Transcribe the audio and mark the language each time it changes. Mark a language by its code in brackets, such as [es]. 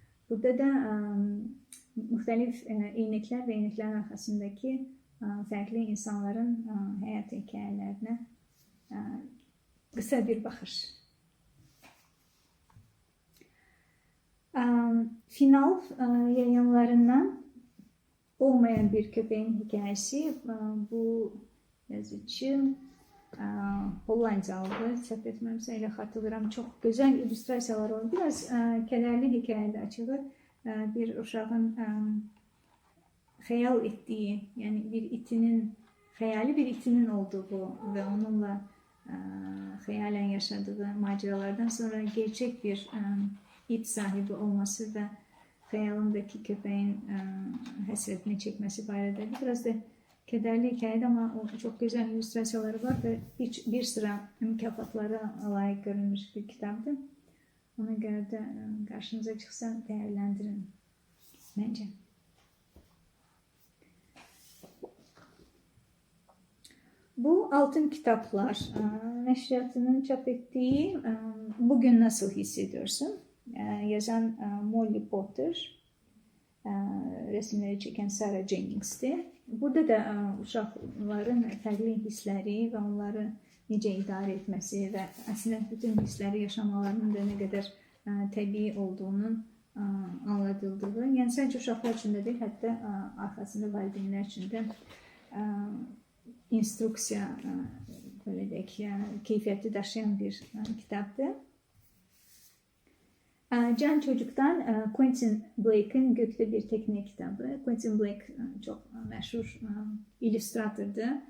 [tr] Burada da muhtelif iynekler ve iyneklerin arkasındaki farklı insanların hayat hikayelerine kısa bir bakış. Final yayınlarından Olmayan Bir Köpeğin Hikayesi. [az] Bu yazıcı Hollandalı, səhv etməmsə elə xatırlayıram. Çox gözəl illüstrasiyalar olur. Biraz kədərli hikayədə açılır. Bir uşağın xəyal etdiyi, yani bir itinin, xəyali bir itinin olduğu ve onunla xəyalən yaşadığı maceralardan sonra gerçek bir it sahibi olması ve xəyalındaki köpeğin həsrətini çekmesi barədə. [tr] Biraz da kederli hikayede ama çok güzel illüstrasyaları var ve bir sıra mükafatlara layık görülmüş bir kitaptı. Ona göre de karşınıza çıksa değerlendirin bence. Bu Altın Kitaplar neşriyatının çap ettiği Bugün Nasıl Hissediyorsun? Yazan Molly Potter, resimleri çeken Sarah Jennings'ti. [az] Burada da uşaqların fərqli hissləri ve onları necə idarə etməsi ve aslında bütün hissləri yaşamalarının da ne kadar təbii olduğunun anladıldığı. Yani sadece uşaqlar üçün də deyil, hətta arxasında valideynlər üçün də instruksiya, böyle deyək, keyfiyyəti daşıyan bir kitaptı. [tr] Can Çocuk'tan Quentin Blake'ın Gökte Bir Tekne kitabı. Quentin Blake çok meşhur illüstratördu.